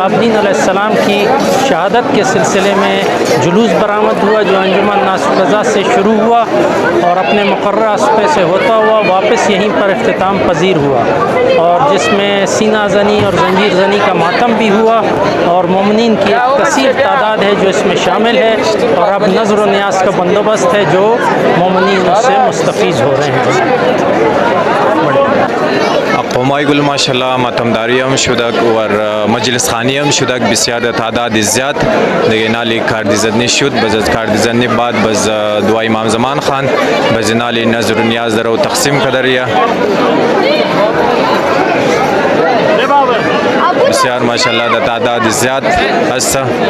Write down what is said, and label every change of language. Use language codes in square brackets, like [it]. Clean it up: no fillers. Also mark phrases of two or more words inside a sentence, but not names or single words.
[hi] आबिदीन अलैहिस्सलाम की शहादत के सिलसिले में जुलूस बरामद हुआ, जो अंजुमन नासरुल्लाह से शुरू हुआ और अपने मुकर्रर रास्ते से होता हुआ वापस यहीं पर इख्तिताम पजीर हुआ, और जिसमें सीना ज़नी और जंजीर ज़नी का मातम भी हुआ, और मोमिनीन की एक कसीर तादाद है जो इसमें शामिल है, और अब नज़र व नियाज़ का बंदोबस्त है जो मोमिनीन उससे मुस्तफ़ीज़ हो रहे हैं। [haz] قومای گل ماشاءالله ماتمداری هم شدک و مجلس خانی هم شدک بسیار تعداد زیاد دیگه نالی کاردیزنی شد. باز از کاردیزنی بعد باز دعای امام زمان خان باز نالی نظر و نیاز در و تقسیم کدریه بسیار ماشاءالله در تعداد زیاد هست.